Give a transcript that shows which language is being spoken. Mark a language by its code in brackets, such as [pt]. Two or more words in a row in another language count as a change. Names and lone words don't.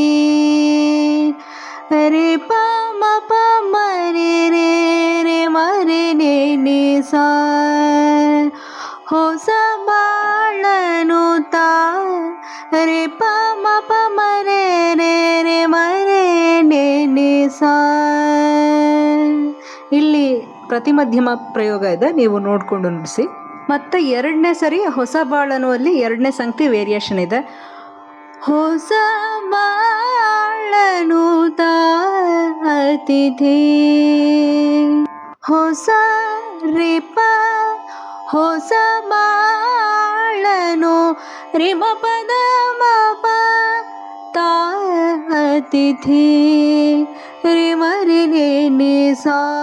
[kn] ರೆ ಪ ಮ ಪ ಮ ರೆ ರೆ ರೆ ಮ ರೆ ನೆ ನಿ ಸ ಹೊಸ ಬಾಳನು ತಾ ರೆ ಪ ಮ ಪ ಮ ರೆ ರೆ ರೆ ಮ ರೆ ನೆ ನಿ ಸ. ಇಲ್ಲಿ ಪ್ರತಿಮಧ್ಯಮ ಪ್ರಯೋಗ ಇದೆ, ನೀವು ನೋಡಿಕೊಂಡು ನುಡಿಸಿ. ಮತ್ತು ಎರಡನೇ ಸರಿ ಹೊಸ ಬಾಳನುವಲ್ಲಿ ಎರಡನೇ ಸಂಗತಿ ವೇರಿಯೇಷನ್ ಇದೆ. ಹೊಸ ಬಾಳನು ತಾ ಅತಿಥಿ ಹೊಸ ರೆ ಪ ಹೊಸ ಬಾಳನು ರೆ ಮ ಪ ದ ಮ ಪ ತಾ ಅತಿಥಿ ರೆ ಮ ರೆ ನೆ ನಿ ಸ.